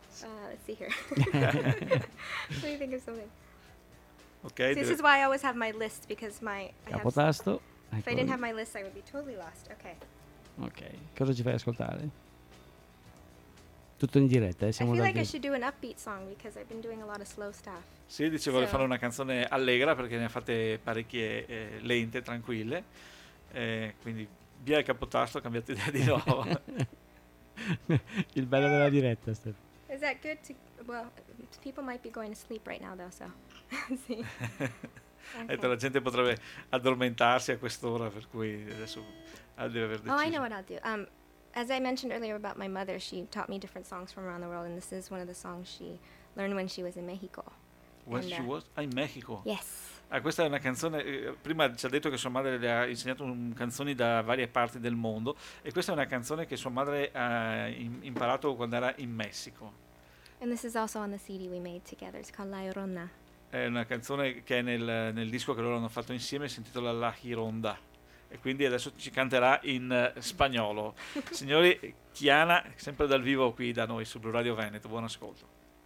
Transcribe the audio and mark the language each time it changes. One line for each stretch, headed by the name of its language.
English: Let's see here. Let me think of something. Okay. See, this is why I always have my list, because my capotasto. If I didn't have my list, I would be totally lost. Okay.
Italian: Okay. Cosa ci fai ascoltare? Tutto in diretta, siamo
English: I feel like I should do an upbeat song because I've been doing a lot of slow stuff.
Italian: Sì, dicevo di fare una canzone allegra perché ne ha fatte parecchie lente, tranquille. Quindi via il capotasto, cambiate idea di nuovo. Il bello della diretta, Steph.
English: Is that good to well people might be going to sleep right now though, so sì. Okay.
Italian: Detto, la gente potrebbe addormentarsi a quest'ora, per cui adesso deve aver deciso.
English: Oh, I know what I'll do. As I mentioned earlier about my mother, she taught me different songs from around the world, and this is one of the songs she learned when she was in Mexico. When she was in Mexico? Yes.
Italian: Questa è una canzone, prima ci ha detto che sua madre le ha insegnato canzoni da varie parti del mondo, e questa è una canzone che sua madre ha imparato quando era in Messico.
English: And this is also on the CD we made together, it's called La Llorona.
Italian: È una canzone che è nel disco che loro hanno fatto insieme, si intitola La Gironda. E quindi adesso ci canterà in spagnolo. Signori, Chiana, sempre dal vivo qui da noi su Blu Radio Veneto, buon ascolto.